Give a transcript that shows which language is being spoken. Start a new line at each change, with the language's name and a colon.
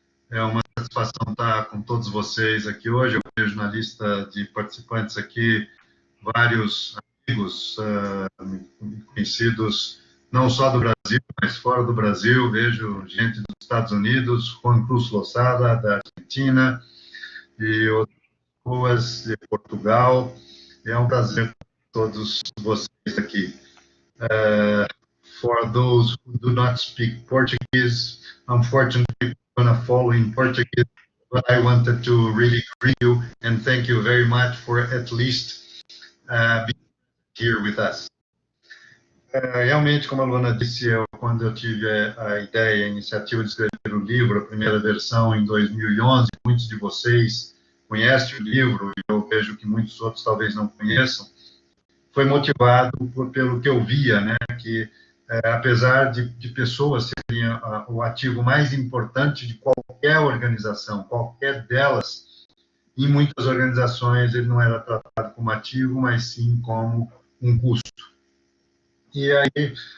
Portuguese: É uma satisfação estar com todos vocês aqui hoje. Eu vejo na lista de participantes aqui vários amigos conhecidos, não só do Brasil, mas fora do Brasil. Vejo gente dos Estados Unidos, Juan Cruz Losada, da Argentina, e outras pessoas de Portugal. É um prazer ter todos vocês aqui.
English: For those who do not speak Portuguese, unfortunately, I'm going to follow in Portuguese, but I wanted to really greet you and thank you very much for at least being here with us.
Portuguese: Realmente, como a Luana disse, quando eu tive a ideia, a iniciativa de escrever o livro, a primeira versão em 2011, muitos de vocês conhecem o livro, e eu vejo que muitos outros talvez não conheçam, foi motivado pelo que eu via, né, que apesar de pessoas serem o ativo mais importante de qualquer organização, qualquer delas, em muitas organizações ele não era tratado como ativo, mas sim como um custo. E aí